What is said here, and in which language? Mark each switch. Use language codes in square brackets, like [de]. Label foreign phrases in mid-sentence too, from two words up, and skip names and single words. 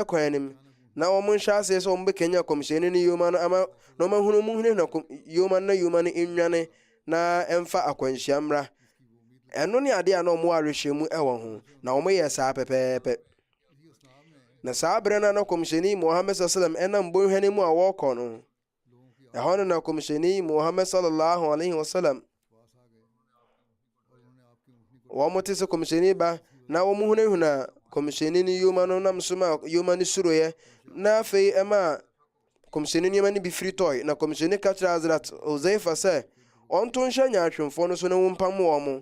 [ak] ɛkwan anim na wɔn nhyɛ aseɛ sɛ wɔn bɛkanya kɔmhyɛni no yoma no ama na wɔn ahunu mu hune na yoma no nnwane na ɛmfa akwanhyia mmra ɛno ne adeɛ a na wɔn arehyɛ mu ɛwɔ ho na wɔn yɛ saa pɛpɛɛpɛ na saa berɛ no na kɔmhyɛni Muhammad sallam ɛnam bɔnhwa no mu a wɔrekɔ no ɛhɔ no na kɔmhyɛni Muhammad [ar] صلى الله عليه وسلم [ak] wɔn te sɛ kɔmhyɛni ba na wɔn hunahuna kɔmhyɛni no yoma no nam so ma yoma no suroeɛ na afei ɛma kɔmhyɛni nneɛma no bi firi tɔe. Na kɔmhyɛni ka kyerɛ Hazrat Huzaifa sɛ ɔnto nhyɛ nyaatwomfoɔ no so na wɔmpam wɔn mo.